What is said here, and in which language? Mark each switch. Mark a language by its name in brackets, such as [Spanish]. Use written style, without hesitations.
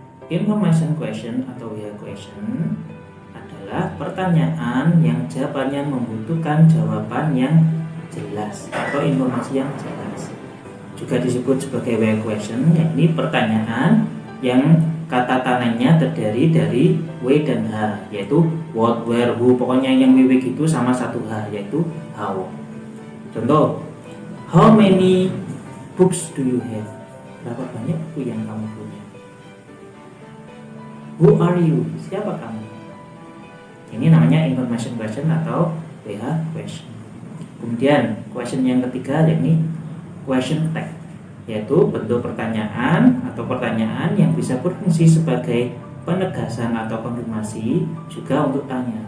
[Indonesian] Information question atau WH question adalah pertanyaan yang jawabannya membutuhkan jawaban yang jelas atau informasi yang jelas. Juga disebut sebagai WH question, yakni pertanyaan yang kata tangannya terdiri dari W dan H, yaitu what, where, who. Pokoknya yang WW gitu sama satu H, yaitu how. Contoh, [English] how many books do you have? [Indonesian] Berapa banyak buku yang kamu punya? [English] Who are you? [Indonesian] Siapa kamu? Ini namanya information question atau WH question. Kemudian question yang ketiga yakni question tag, yaitu bentuk pertanyaan atau pertanyaan yang bisa berfungsi sebagai penegasan atau konfirmasi juga untuk tanya.